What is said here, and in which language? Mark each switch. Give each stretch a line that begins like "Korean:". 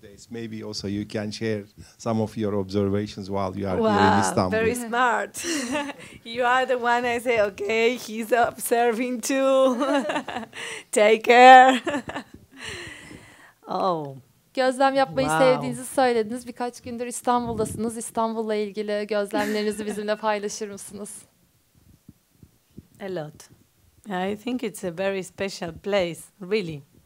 English: Maybe also you can share some of your observations while you are here in Istanbul. Very smart. You are the one I say, okay, he's observing too. Take care. Oh.
Turkish: Gözlem yapmayı sevdiğinizi söylediniz. Birkaç gündür İstanbul'dasınız. İstanbul'la ilgili gözlemlerinizi bizimle paylaşır mısınız?
English: A lot. I think it's a very special place, really.